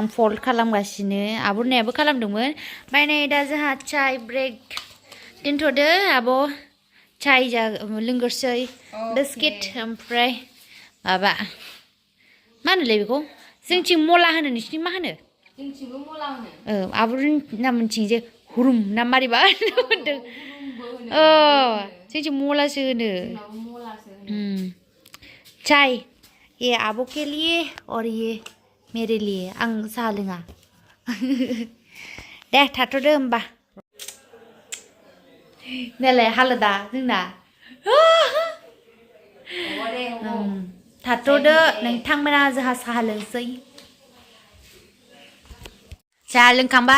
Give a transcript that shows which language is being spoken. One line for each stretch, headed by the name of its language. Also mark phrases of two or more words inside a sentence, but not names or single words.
Bodo: फल्ड खालामगासिनो आब'नायाबो खालामदोंमोन ओमफ्राय नै दा जोंहा चाय ब्रेक दोनथ'दो आब' चाय लोंगोरसै बिस्किट ओमफ्राय माबा मा होनोलै बेखौ जोंथिं मला होनो नोंसिनिथिं मा होनो जोंथिंबो मला होनो आब'नि नामथिं जे हुरुम ना मारैबा होनदों जोंथिं मलासो होनो
Hindi: चाय ये
Bodo: आबो
Hindi: के लिए और ये मेरे लिए
Bodo: आं साहा लोङा दे थाथ'दो होमबा नालाय हालोदा जोंना थाथ'दो नोंथांमोना जोंहा साहा लोंसै साहा लोंखांबाय